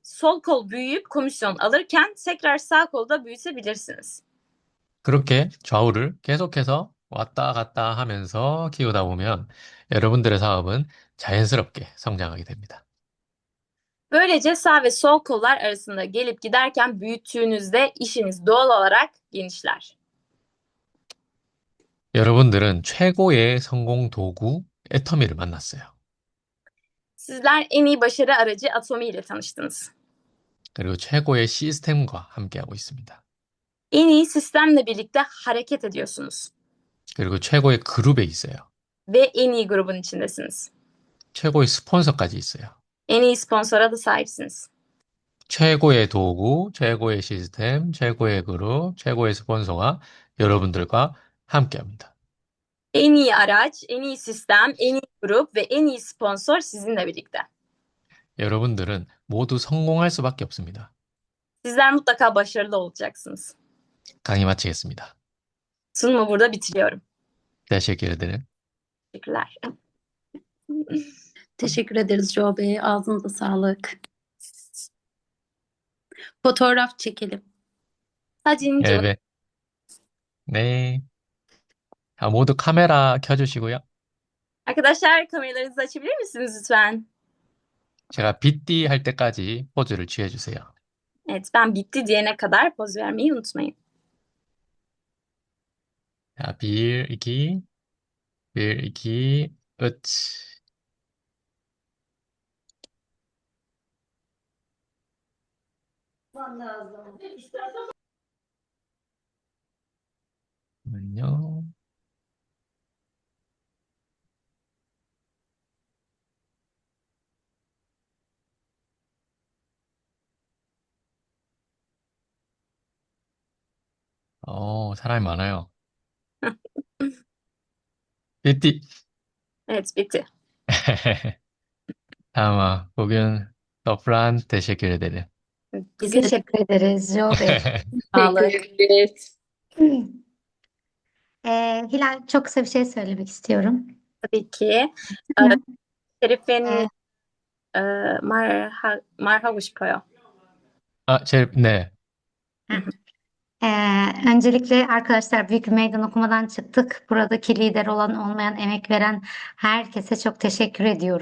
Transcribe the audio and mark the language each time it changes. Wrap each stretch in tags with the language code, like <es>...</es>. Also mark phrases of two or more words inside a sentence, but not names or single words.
<tr>Sol kol büyüyüp komisyon alırken tekrar sağ kolu da büyütebilirsiniz.</tr> <ko>그렇게 좌우를 계속해서 왔다 갔다 하면서 키우다 보면 여러분들의 사업은 자연스럽게 성장하게 됩니다.</ko> <tr>Böylece sağ ve sol kollar arasında gelip giderken büyüttüğünüzde işiniz doğal olarak genişler.</tr> <ko>여러분들은 최고의 성공 도구 애터미를 만났어요.</ko> <tr>Sizler en iyi başarı aracı Atomi ile tanıştınız.</tr> <ko>그리고 최고의 시스템과 함께하고 있습니다.</ko> <tr>En iyi sistemle birlikte hareket ediyorsunuz.</tr> <ko>그리고 최고의 그룹에 있어요.</ko> <tr>Ve en iyi grubun içindesiniz.</tr> <ko>최고의 스폰서까지 있어요.</ko> <tr>En iyi sponsora da sahipsiniz.</tr> <ko>최고의 도구, 최고의 시스템, 최고의 그룹, 최고의 스폰서가 여러분들과 함께합니다.</ko> <tr>En iyi araç, en iyi sistem, en iyi grup ve en iyi sponsor sizinle birlikte.</tr> <ko>여러분들은 모두 성공할 수밖에 없습니다.</ko> <tr>Sizler mutlaka başarılı olacaksınız.</tr> <ko>강의 마치겠습니다.</ko> <tr>Sunumu burada bitiriyorum. Teşekkür ederim. Teşekkürler. Teşekkür ederiz Joe Bey. Ağzınıza sağlık. Fotoğraf çekelim.</tr> <ko>사진 찍어. 네. 네. 자, 모두 카메라 켜주시고요.</ko> <tr>Arkadaşlar kameralarınızı açabilir misiniz lütfen?</tr> <ko>제가 빗띠 할 때까지 포즈를 취해주세요.</ko> <tr>Evet, ben bitti diyene kadar poz vermeyi unutmayın.</tr> <ko>자, 빌기, 빌기, 으치. 잠깐만요. 사람이 많아요. 빗띠.</ko> <tr>Evet, bitti. Tamam. Bugün toprağın teşekkür ederim. Biz teşekkür ederiz Joe Bey. Sağlık. Hilal çok kısa bir şey söylemek istiyorum. Tabii ki. Hı.</tr> <ko>Şerif'in 말하고 싶어요. 네.</ko> <tr>Öncelikle arkadaşlar büyük bir meydan okumadan çıktık. Buradaki lider olan olmayan emek veren herkese çok teşekkür ediyorum.</tr>